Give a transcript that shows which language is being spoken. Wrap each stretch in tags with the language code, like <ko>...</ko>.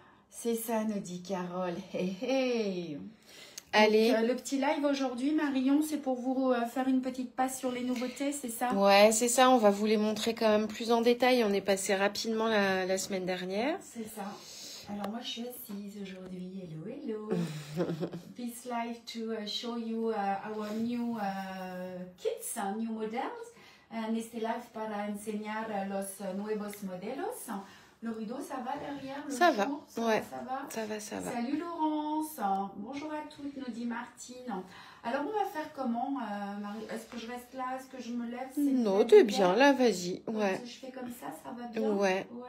<fr>C'est ça, nous dit Carole. Hey, hey. Allez. Donc, le petit live aujourd'hui, Marion, c'est pour vous faire une petite passe sur les nouveautés, c'est ça? Ouais, c'est ça. On va vous les montrer quand même plus en détail. On est passé rapidement la semaine dernière. C'est ça. Alors moi, je suis assise aujourd'hui.</fr> <en>Hello, hello. This live to show you our new kits, new models.</en> <es>En este live para enseñar los nuevos modelos.</es> <fr>Le rideau, ça va derrière le Ça jour, va, ouais. Ça va. Ça va. Salut Laurence. Bonjour à toutes, nous dit Martine. Alors, on va faire comment, Marie? Est-ce que je reste là? Est-ce que je me lève? Non, t'es bien, là, vas-y. Ouais. Si je fais comme ça va bien? Ouais.</fr>